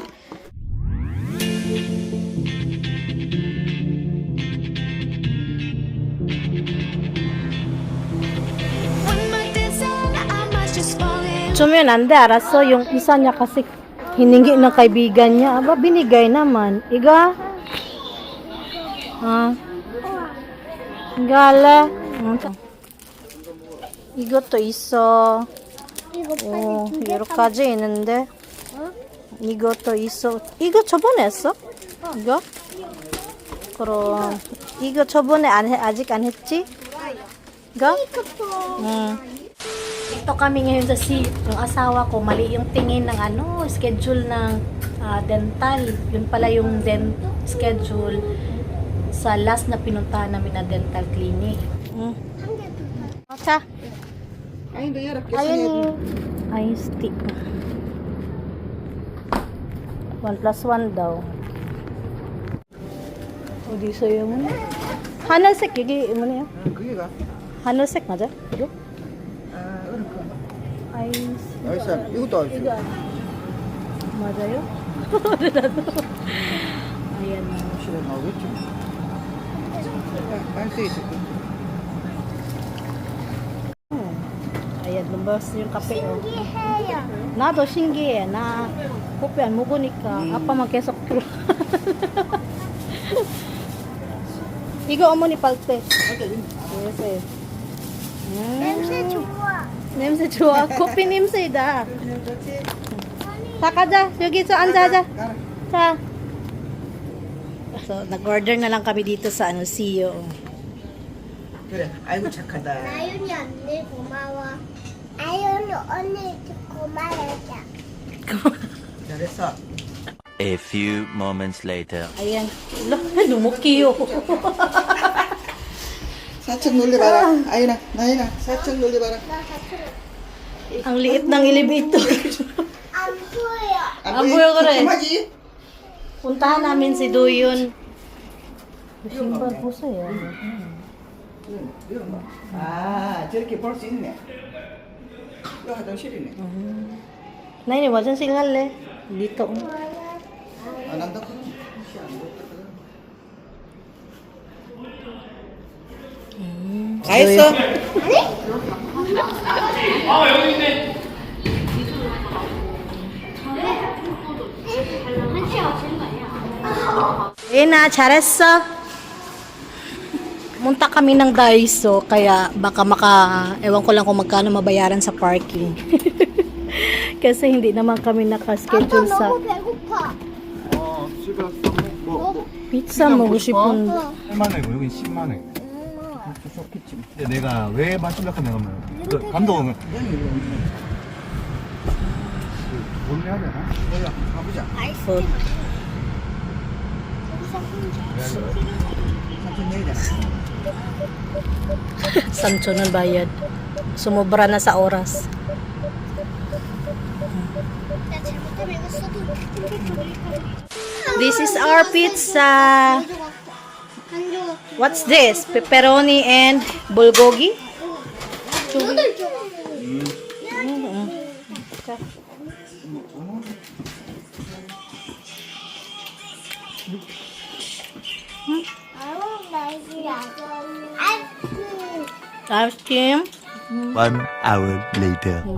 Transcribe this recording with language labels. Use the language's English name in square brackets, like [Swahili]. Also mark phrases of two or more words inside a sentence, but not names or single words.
[Filipino] So yun, 알았어. Yung isa niya kasi hiningi ng kaibigan niya. Aba, binigay naman. Iga? Gala. [Korean] 이것도 있어. 이거 오, 빨리 여러 가지 있는데. 어? 이것도 있어. 이거 저번에 했어? 이거? 그럼 이거 저번에 a직 안 했지? 이거? [Filipino] Ito kami ngayon sa yung asawa ko, mali yung tingin ng schedule ng dental. Yun pala yung schedule sa last na pinuntahan namin na [English] dental clinic. [Korean] 자, 아니 너 열어. [Filipino] ayun [English] ice tea. [Filipino] 1+1 daw. [Korean] 어디서 yung 하늘색 여기 뭐냐? 그게가. 하늘색 맞아? 이거? 아 어렵고. 아이스. 알았어. 이것도 알았어. 이거 맞아요? [Filipino] ayan na. [Korean] 실에 나오겠지. 할수 있을 거야. [Filipino] Ayan, lumabas yung kape. Oh. [Korean] 신기해요. 나도 신기해. 나 커피 안 먹으니까 아빠만 계속 들어. 이거 어머니 빨대. 냄새. 냄새 좋아. 냄새 좋아. 커피 냄새다. 자, 가자. 여기서 앉아자. 자. [Filipino] So, nag-order na lang kami dito sa CEO. [Korean] 그래. 아이고 착하다. 아윤이 언니 고마워. 아윤이 언니 고마워요. 잘했어. [English] A few moments later. [Filipino] Ayan. Lumukiyo. [Korean] 사천 놀려봐라. 아윤아, 나윤아, 사천 놀려봐라. [Filipino] Ang liit ng elevator. [Korean] 안 보여. 안 보여, 그래. 조금하지? Puntahan namin si Doyon. 신발 보세요. 아, 저렇게 볼 수 있네. 이거 화장실이네. [Filipino] Nay, wajan singal eh. Dito. [Korean] 안 한다 그러면. 다 했어? Na, 잘했어. [Filipino] Munta kami ng Daiso, kaya baka ewan ko lang kung magkano mabayaran sa parking. Kasi hindi naman kami nakaschedule sa [Korean] 너무 배고파. 집에 가서 뭐 pizza 먹고 싶은데. 8만 원이고 여긴 10만 원. 좋겠지. 근데 내가 왜 마실라 하냐면 그 감독은 돈 내야 되나? 몰라. 가보자. So, 사천 내야 되나? [Filipino] Sancho ng bayad. Sumobra na sa oras. [Korean] 나 잘못하면 이거 써도 [English] This is our pizza. [Korean] 안 좋아. [English] What's this? Pepperoni and bulgogi? [Korean] 너들 좋아. [English] Ice cream. 1 hour later.